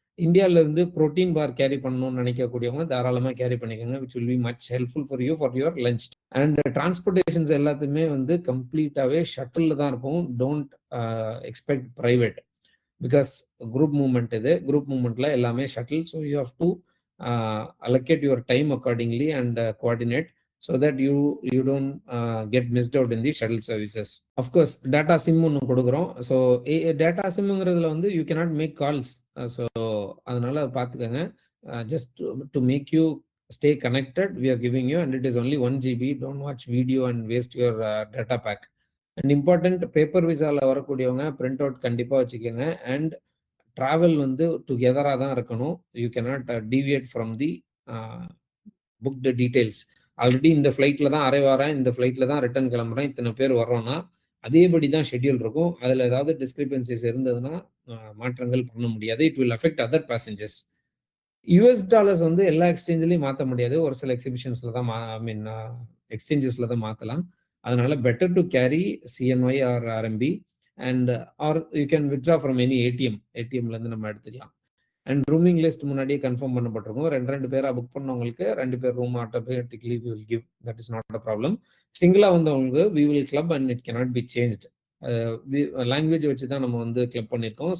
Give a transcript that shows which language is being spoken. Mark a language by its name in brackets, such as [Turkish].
[Tamil] இந்தியாவிலேருந்து ப்ரோட்டீன் பார் கேரி பண்ணணும்னு நினைக்கக்கூடியவங்க தாராளமாக கேரி பண்ணிக்கோங்க, [English] Which will be much helpful for you for your lunch. [Tamil] And transportations எல்லாத்துமே வந்து கம்ப்ளீட்டாகவே ஷட்டில் தான் இருக்கும். [English] Don't expect private because group movement. [Tamil] இது குரூப் மூவ்மெண்ட்டில் எல்லாமே shuttle. [English] So you have to allocate your time accordingly and coordinate so that you don't get missed out in the shuttle services. Of course data sim [Tamil] ஒன்று கொடுக்குறோம். [English] so [Tamil] data சிம்ங்கிறதுல வந்து [English] you cannot make calls. [Tamil] So அதனால பார்த்துக்கோங்க. [English] just to make you stay connected we are giving you, and it is only 1 GB. don't watch video and waste your data pack. [Tamil] and important paper விசாவில் வரக்கூடியவங்க print out கண்டிப்பாக வச்சுக்கோங்க. And travel வந்து டுகெதராக தான் இருக்கணும். [English] You cannot deviate from the booked details. [Tamil] Already இந்த ஃப்ளைட்டில் தான் வரேன், இந்த ஃப்ளைட்டில் தான் ரிட்டர்ன் கிளம்புறேன், இத்தனை பேர் வர்றோன்னா அதேபடி தான் ஷெட்யூல் இருக்கும். அதில் ஏதாவது டிஸ்கிரிபன்சிஸ் இருந்ததுன்னா மாற்றங்கள் பண்ண முடியாது. [English] It will affect other passengers. [Tamil] US$ வந்து எல்லா எக்ஸ்சேஞ்சிலையும் மாற்ற முடியாது. ஒரு சில எக்ஸிபிஷன்ஸில் தான் எக்ஸ்சேஞ்சஸில் தான் மாற்றலாம். [English] அதனால better to carry CNY or RMB and or you can withdraw from any ATM [Tamil] ல இருந்து நம்ம எடுத்துக்கலாம். அண்ட் ரூமிங் லிஸ்ட் முன்னாடியே கன்ஃபார்ம் பண்ணப்பட்டிருக்கும். 2 பேரா புக் பண்ணவங்களுக்கு 2 பேர் room automatically [English] we will give. that is not a problem. [Tamil] சிங்கிளா வந்தவங்களுக்கு [English] we will club and it cannot be changed. [Tamil] Language வச்சு தான் நம்ம வந்து கிளப் பண்ணியிருக்கோம்.